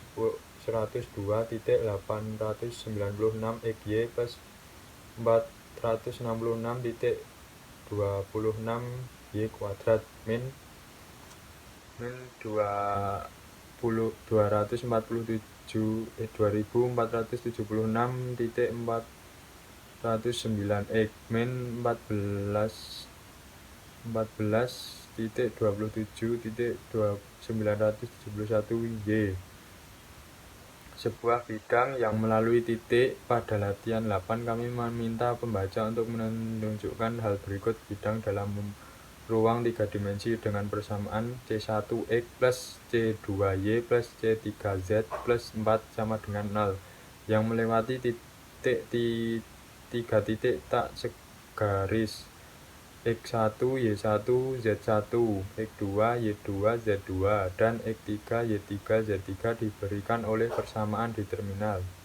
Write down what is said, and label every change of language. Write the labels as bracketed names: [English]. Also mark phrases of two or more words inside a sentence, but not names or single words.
[Indonesian] 102.896 xy plus 466.26 y kuadrat min 2476.409 x min 14.27.971 y. Sebuah bidang yang melalui titik. Pada latihan 8 kami meminta pembaca untuk menunjukkan hal berikut: bidang dalam ruang 3 dimensi dengan persamaan C1x plus C2y plus C3z plus 4 sama dengan 0 yang melewati titik 3 titik tak segaris X1, Y1, Z1, X2, Y2, Z2, dan X3, Y3, Z3 diberikan oleh persamaan di terminal.